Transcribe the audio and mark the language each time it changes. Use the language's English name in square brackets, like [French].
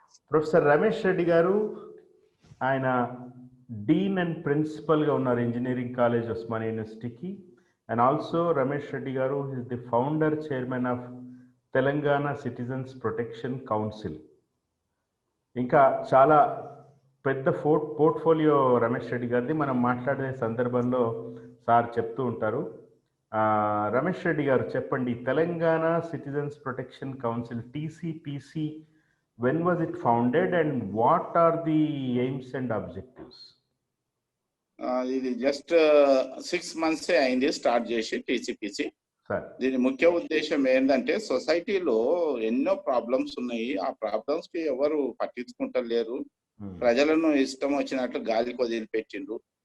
[Telugu] Professor Ramesh Reddy గారు ఆయన Deen and ప్రిన్సిపల్గా ఉన్నారు ఇంజనీరింగ్ కాలేజ్ ఉస్మానియా యూనివర్సిటీకి. [English] And also Ramesh Reddy garu is the founder chairman of Telangana Citizens Protection Council. [Telugu] ఇంకా చాలా పెద్ద పోర్ట్ఫోలియో రమేష్ రెడ్డి గారిది. మనం మాట్లాడే సందర్భంలో సార్ చెప్తూ ఉంటారు. [English] రమేష్ రెడ్డి గారు చెప్పండి, Telangana citizens protection council TCPC, when was it founded and what are the aims and objectives? [Telugu] ఇది జస్ట్ 6 months అయింది స్టార్ట్ చేసి TCPC. దీని ముఖ్య ఉద్దేశం ఏంటంటే, సొసైటీలో ఎన్నో ప్రాబ్లమ్స్ ఉన్నాయి. ఆ ప్రాబ్లమ్స్ కి ఎవరు పట్టించుకుంటలేరు. ప్రజలను ఇష్టం వచ్చినట్లు గాలికి వదిలిపెట్టిండ్రు.